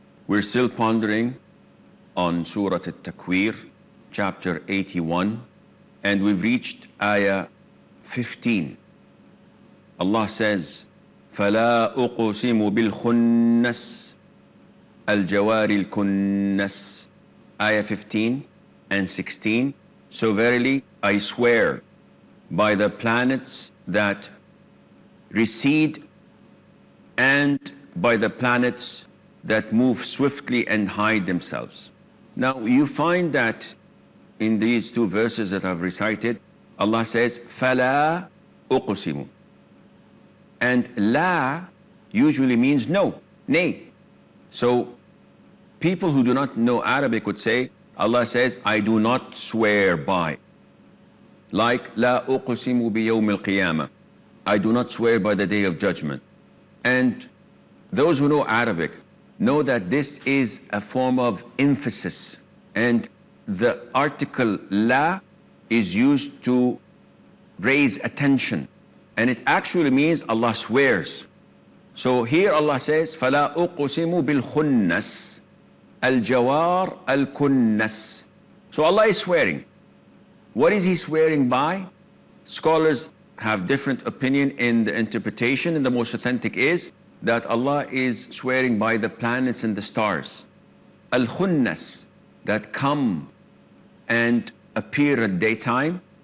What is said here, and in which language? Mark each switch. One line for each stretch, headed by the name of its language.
English: We're still pondering on Surah At-Takwir, chapter 81, and we've reached ayah 15. Allah says,
Arabic: فَلَا أُقْسِمُ بِالْخُنَّسِ الْجَوَارِ الْكُنَّسِ.
English: Ayah 15 and 16. So verily I swear by the planets that recede and by the planets that move swiftly and hide themselves. Now you find that in these two verses that I've recited, Allah says,
Arabic: فَلَا أُقْسِمُ.
English: And la usually means no, nay. So people who do not know Arabic would say, Allah says, I do not swear by. Like,
Arabic: la uqsimu bi yawm al-qiyamah.
English: I do not swear by the day of judgment. And those who know Arabic know that this is a form of emphasis. And the article la is used to raise attention. And it actually means Allah swears. So here Allah says,
Arabic: فَلَا أُقْسِمُ بِالْخُنَّسِ الْجَوَارِ الْكُنَّسِ.
English: So Allah is swearing. What is He swearing by? Scholars have different opinion in the interpretation, and the most authentic is that Allah is swearing by the planets and the stars. Al-Khunnas, that come and appear at daytime.